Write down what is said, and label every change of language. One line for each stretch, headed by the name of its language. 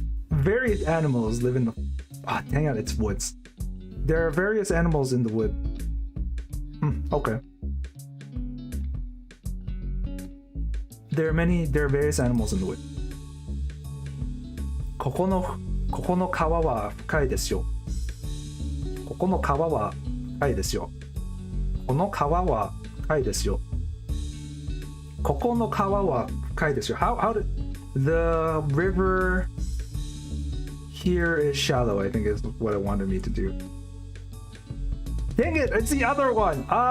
English: Various animals live in the... dang it, it's woods. There are various animals in the wood. Okay. There are various animals in the wood.
Japanese: ここの川は深いですよ。ここの川は深いですよ。この川は深いですよ。ここの川は深いですよ。
English: How did the river here is shallow, I think is what it wanted me to do. Dang it, it's the other one.